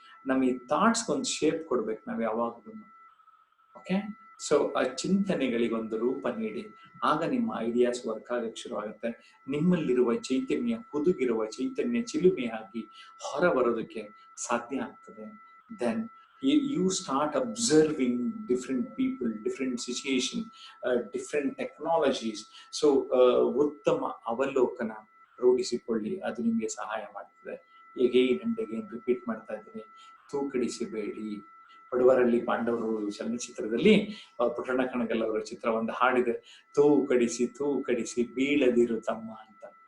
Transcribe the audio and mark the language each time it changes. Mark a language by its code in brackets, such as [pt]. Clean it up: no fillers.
[kn] ನಮ್ಮ ಈ ಥಾಟ್ಸ್ ಒಂದು ಶೇಪ್ ಕೊಡ್ಬೇಕು ನಾವ್ ಯಾವಾಗ್ಲೂ. ಓಕೆ, ಸೊ ಆ ಚಿಂತನೆಗಳಿಗೊಂದು ರೂಪ ನೀಡಿ. ಆಗ ನಿಮ್ಮ ಐಡಿಯಾಸ್ ವರ್ಕ್ ಆಗಕ್ಕೆ ಶುರು ಆಗುತ್ತೆ. ನಿಮ್ಮಲ್ಲಿರುವ ಚೈತನ್ಯ, ಹುದುಗಿರುವ ಚೈತನ್ಯ ಚಿಲುಮೆಯಾಗಿ ಹೊರ ಬರೋದಕ್ಕೆ ಸಾಧ್ಯ ಆಗ್ತದೆ. [en] Then you start observing different people, different situation, different technologies. [kn] So ಉತ್ತಮ ಅವಲೋಕನ ರೂಢಿಸಿಕೊಳ್ಳಿ. ಅದು ನಿಮಗೆ ಸಹಾಯ ಮಾಡ್ತದೆ. again ರಿಪೀಟ್ ಮಾಡ್ತಾ ಇದ್ದೀನಿ, ತೂಕಡಿಸಬೇಡಿ. ಬಡವರಲ್ಲಿ ಪಾಂಡವರು ಚಲನಚಿತ್ರದಲ್ಲಿ ಪುಟ್ಟಣ್ಣ ಕಣಗಲ್ ಅವರ ಚಿತ್ರ ಒಂದು ಹಾಡಿದೆ, ತೂಕಡಿಸಿ ಬೀಳದಿರು ತಮ್ಮ ಅಂತ.